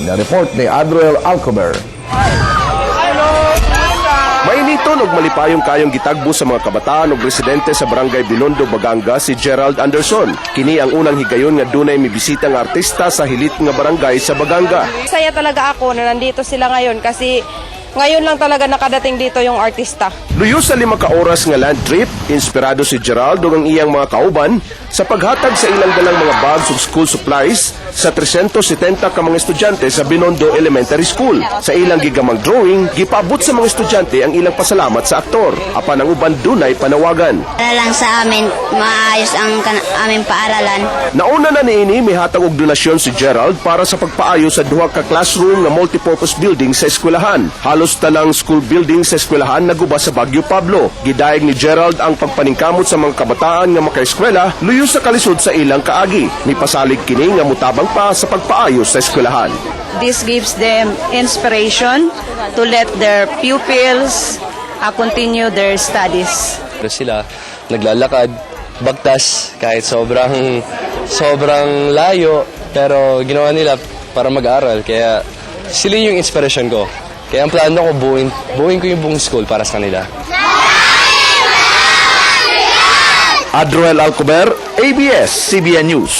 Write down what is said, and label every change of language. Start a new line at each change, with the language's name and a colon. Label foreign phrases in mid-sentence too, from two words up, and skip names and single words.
Cebuano: Report ni Adriel Alcober. Mainiton og malipayong kayong gitagbo sa mga kabataan ug residente sa barangay Binondo, Baganga si Gerald Anderson. Kini ang unang higayon nga dunay mibisita nga artista sa hilit nga barangay sa Baganga.
Filipino: Saya talaga ako na nandito sila ngayon kasi ngayon lang talaga nakadating dito yung artista.
Cebuano: Luyo sa 5 ka oras nga land trip, inspirado si Gerald ug ang iyang mga kauban sa paghatag sa ilang dalang mga bags ug school supplies sa 370 ka mga estudyante sa Binondo Elementary School. Sa ilang gigamang drawing, gipaabot sa mga estudyante ang ilang pasalamat sa aktor. Apan ang uban dunay panawagan.
Filipino: Para lang sa amin, maayos ang aming paaralan.
Cebuano: Nauna na niini mihatag og donasyon si Gerald para sa pagpaayo sa duha ka classroom nga multipurpose building sa eskwelahan. Halos talang school building sa eskwelahan naguba sa Baguio Pablo. Gidaig ni Gerald ang pagpaningkamot sa mga kabataan nga makaeskwela luyo sa kalisod sa ilang kaagi. Mipasalig kini nga mutabang pa sa pagpaayo sa eskwelahan.
English: This gives them inspiration to let their pupils continue their studies.
Filipino: Sila naglalakad, bagtas kahit sobrang layo pero ginawa nila para mag-aral kaya sila yung inspiration ko. Kaya ang plano ko buuin ko yung buong school para sa kanila. Adroel Alcober, ABS-CBN News.